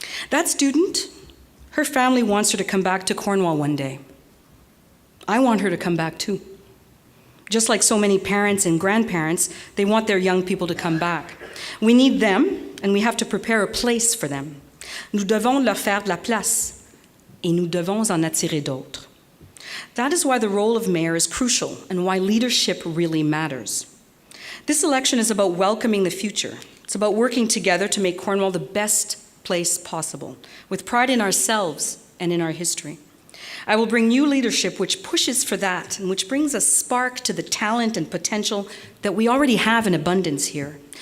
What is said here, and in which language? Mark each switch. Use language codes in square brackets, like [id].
[en] That student, her family wants her to come back to Cornwall one day. I want her to come back too. Just like so many parents and grandparents, they want their young people to come back. We need them, and we have to prepare a place for them. [fr] Nous devons leur faire de la place, et nous devons en attirer d'autres. [en] That is why the role of mayor is crucial, and why leadership really matters. This election is about welcoming the future. It's about working together to make Cornwall the best place possible, with pride in ourselves and in our history. I will bring new leadership which pushes for that, and which brings a spark to the talent and potential that we already have in abundance here.